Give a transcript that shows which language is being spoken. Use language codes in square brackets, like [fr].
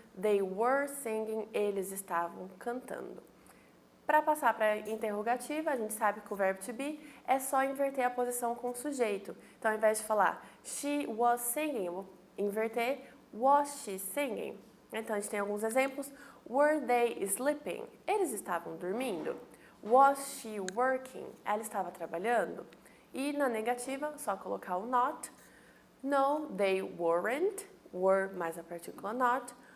[en] They were singing, [pt] eles estavam cantando. Para passar para a interrogativa, a gente sabe que o verbo to be é só inverter a posição com o sujeito. Então, ao invés de falar [en] she was singing, [pt] eu vou inverter [en] was she singing. [pt] Então, a gente tem alguns exemplos. [en] Were they sleeping? [pt] Eles estavam dormindo. [en] Was she working? [pt] Ela estava trabalhando. E na negativa, só colocar o not. [en] No, they weren't. [pt] Were mais a partícula not.